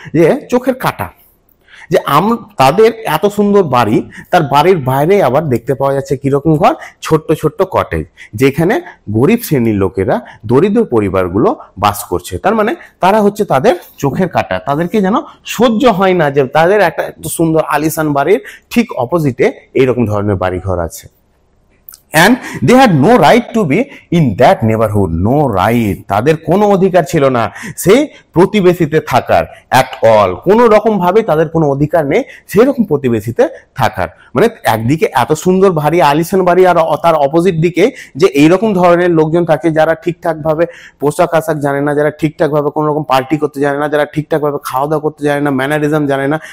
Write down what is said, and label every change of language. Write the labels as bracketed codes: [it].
[bn] যে চোখের কাঁটা, যে তাদের এত সুন্দর বাড়ি, তার বাড়ির বাইরে আবার দেখতে পাওয়া যাচ্ছে কিরকম ঘর? ছোট্ট ছোট্ট কটেজ, যেখানে গরিব শ্রেণীর লোকেরা, দরিদ্র পরিবারগুলো বাস করছে। তার মানে তারা হচ্ছে তাদের চোখের কাঁটা, তাদেরকে যেন সহ্য হয় না যে তাদের একটা এত সুন্দর আলিশান বাড়ির ঠিক অপোজিটে এইরকম ধরনের বাড়ি ঘর আছে। [en] And they had no right to be in that neighborhood. No right, [bn] তাদের কোনো অধিকার ছিল না সেই প্রতিবেশীতে থাকার, [en] at all, [bn] কোনো রকম ভাবে তাদের কোনো অধিকার নেই সেই রকম প্রতিবেশীতে থাকার। মানে একদিকে এত সুন্দর ভারী আলিশান বাড়ি, আর তার অপোজিট দিকে যে এইরকম ধরনের লোকজন থাকে যারা ঠিকঠাক ভাবে পোশাক আশাক জানে না, যারা ঠিকঠাক ভাবে কোনো রকম পার্টি করতে জানে না, যারা ঠিকঠাক ভাবে খাওয়া দাওয়া করতে জানে না, ম্যানারিজম জানে না।